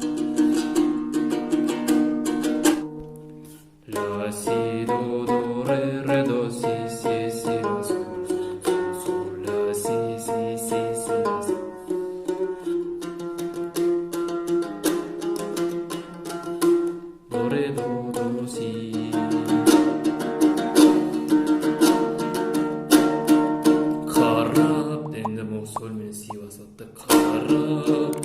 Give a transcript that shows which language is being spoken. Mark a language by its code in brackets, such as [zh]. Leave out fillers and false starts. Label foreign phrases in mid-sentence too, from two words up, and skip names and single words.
[kk] Ля си до ре до си ля соль ля си ля си. До ре до си. Карап, енді бұл соль мен си басады. Карап